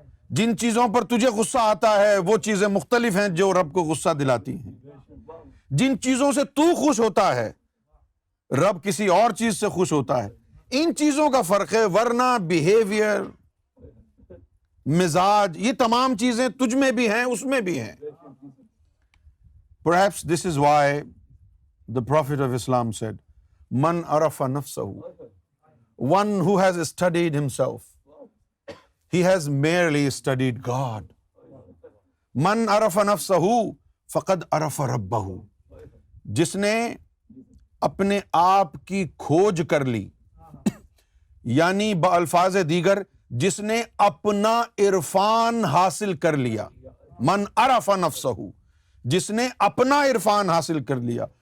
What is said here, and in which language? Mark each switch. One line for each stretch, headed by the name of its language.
Urdu: جن چیزوں پر تجھے غصہ آتا ہے وہ چیزیں مختلف ہیں جو رب کو غصہ دلاتی ہیں. جن چیزوں سے تو خوش ہوتا ہے رب کسی اور چیز سے خوش ہوتا ہے. ان چیزوں کا فرق ہے، ورنہ بیہیویئر، مزاج، یہ تمام چیزیں تجھ میں بھی ہیں، اس میں بھی ہیں.
English: Perhaps this is why the Prophet of Islam said,
Arabic: "Man arafa nafsahu,"
English: one who has studied himself, he has merely studied God.
Arabic: Man arafa nafsahu faqad arafa rabbahu.
Urdu: جس نے اپنے آپ کی کھوج کر لی، یعنی بالفاظ دیگر جس نے اپنا عرفان حاصل کر لیا.
Arabic: من عرف نفسہ،
Urdu: جس نے اپنا عرفان حاصل کر لیا.